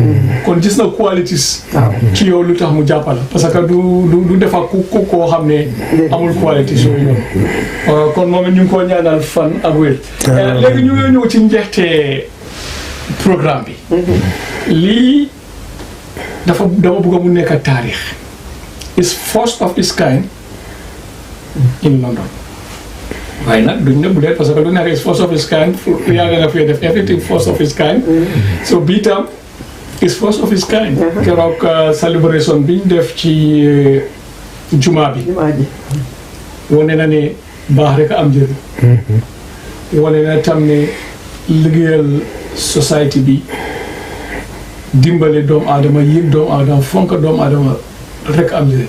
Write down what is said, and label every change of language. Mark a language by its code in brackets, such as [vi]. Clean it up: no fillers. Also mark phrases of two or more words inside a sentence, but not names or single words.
[wo] kon gis na qualities ci yow lu tax mu jàppal la parce que du defa ku koo xam ne amul qualities yooyu noonu. kon moom it ñu ngi koo ñaanal fan ak wér. léegi ñu ngi ñëw ci njeexte programme bi. lii dama bëgg mu nekk taarix. [en] is first of its kind in London. [wo] waaye nag duñ ne bu dee parce que lu nekk [en] is first of its kind [wo] yàgg nga fee def [en] everything first of its kind. so [wo] bii tam [en] is first of its kind. [wo] keroog celebration biñ def ci juma bi. wane na ne baax rek am njëriñ. wane na tam ne liggéeyal society bi dimbale doomu aadama yëg doomu aadama fonk doomu aadama rek am njëriñ.